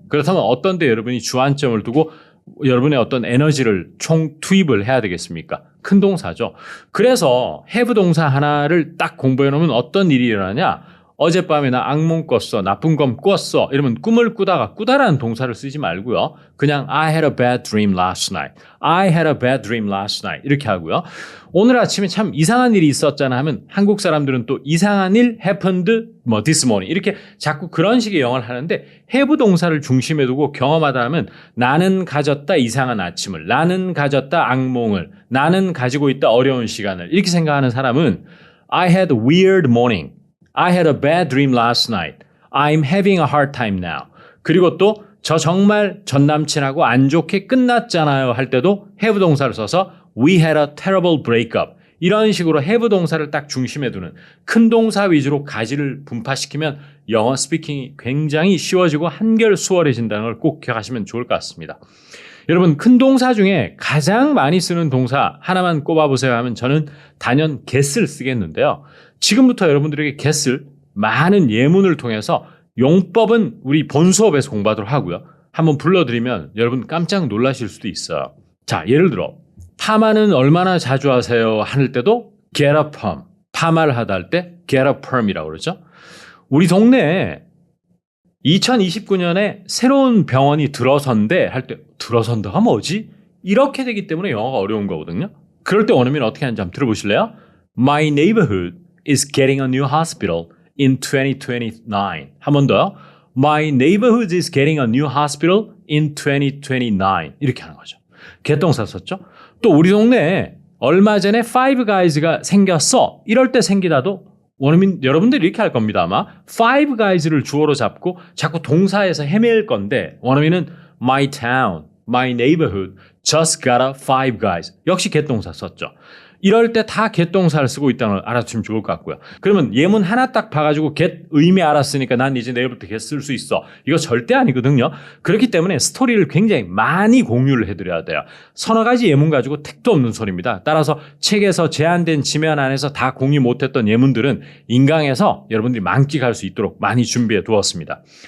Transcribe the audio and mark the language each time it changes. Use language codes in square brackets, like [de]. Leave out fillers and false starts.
[ko] 그렇다면 어떤 데 여러분이 주안점을 두고 여러분의 어떤 에너지를 총 투입을 해야 되겠습니까? 큰 동사죠. 그래서 have 동사 하나를 딱 공부해 놓으면 어떤 일이 일어나냐? 어젯밤에 나 악몽 꿨어. 나쁜 건 꿨어. 이러면 꿈을 꾸다가 꾸다라는 동사를 쓰지 말고요. [en] 그냥 I had a bad dream last night. I had a bad dream last night. [ko] 이렇게 하고요. 오늘 아침에 참 이상한 일이 있었잖아 하면 한국 사람들은 또 이상한 일 [en] happened this morning. [ko] 이렇게 자꾸 그런 식의 영어를 하는데 have 동사를 중심에 두고 경험하다 하면 나는 가졌다 이상한 아침을, 나는 가졌다 악몽을, 나는 가지고 있다 어려운 시간을 이렇게 생각하는 사람은 [en] I had a weird morning. I had a bad dream last night. I'm having a hard time now. [ko] 그리고 또 저 정말 전 남친하고 안 좋게 끝났잖아요 할 때도 have 동사를 써서 [en] we had a terrible breakup. [ko] 이런 식으로 have 동사를 딱 중심에 두는 큰 동사 위주로 가지를 분파시키면 영어 스피킹이 굉장히 쉬워지고 한결 수월해진다는 걸 꼭 기억하시면 좋을 것 같습니다. 여러분 큰 동사 중에 가장 많이 쓰는 동사 하나만 꼽아보세요 하면 저는 단연 get을 쓰겠는데요. 지금부터 여러분들에게 get을 많은 예문을 통해서 용법은 우리 본 수업에서 공부하도록 하고요. 한번 불러드리면 여러분 깜짝 놀라실 수도 있어요. 자, 예를 들어 파마는 얼마나 자주 하세요? [en] 할 때도 get a perm. [ko] 파마를 하다 할 때 [en] get a perm [ko] 이라고 그러죠. 우리 동네에 2029년에 새로운 병원이 들어선대 할 때 들어선다가 뭐지? 이렇게 되기 때문에 영어가 어려운 거거든요. 그럴 때 원어민 어떻게 하는지 한번 들어보실래요? [en] My neighborhood is getting a new hospital in 2029. [ko] 한 번 더요. [en] My neighborhood is getting a new hospital in 2029. [ko] 이렇게 하는 거죠. 개동사 썼죠. 또 우리 동네에 얼마 전에 Five Guys가 생겼어. 이럴 때 생기다도 원어민 여러분들이 이렇게 할 겁니다. 아마 Five Guys를 주어로 잡고 자꾸 동사에서 헤맬 건데 원어민은 [en] My town, my neighborhood just got a Five Guys. [ko] 역시 개동사 썼죠. 이럴 때 다 get 동사를 쓰고 있다는 걸 알아두시면 좋을 것 같고요. 그러면 예문 하나 딱 봐가지고 get 의미 알았으니까 난 이제 내일부터 get 쓸 수 있어. 이거 절대 아니거든요. 그렇기 때문에 스토리를 굉장히 많이 공유를 해드려야 돼요. 서너 가지 예문 가지고 택도 없는 소리입니다. 따라서 책에서 제한된 지면 안에서 다 공유 못했던 예문들은 인강에서 여러분들이 만끽할 수 있도록 많이 준비해 두었습니다.